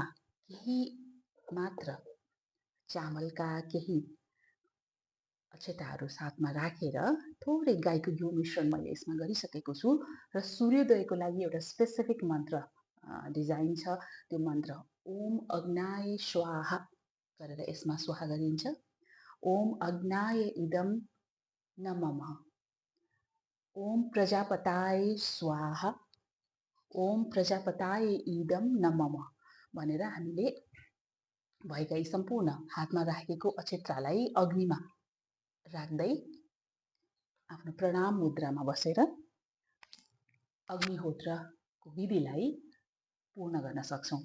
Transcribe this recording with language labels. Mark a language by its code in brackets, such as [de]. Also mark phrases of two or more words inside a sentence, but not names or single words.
[ne] केही मात्र चामलका केही अक्षताहरू साथमा राखेर थोरै गाईको घिउ मिश्रण मैले यसमा गरिसकेको छु र सूर्योदयको लागि एउटा स्पेसिफिक मन्त्र डिजाइन छ। त्यो मन्त्र [sa] ओम अग्नाय स्वाहा [ne] गरेर यसमा स्वाहा गरिन्छ। [sa] ओम अग्नाय इदम नमः, ओम प्रजापताय स्वाहा, ओम प्रजापताय इदम नमः [ne] भनेर हामीले भएका यी सम्पूर्ण हातमा राखेको अक्षतालाई अग्निमा राख्दै आफ्नो प्रणाम मुद्रामा बसेर अग्निहोत्रको विधिलाई पूर्ण गर्न सक्छौँ।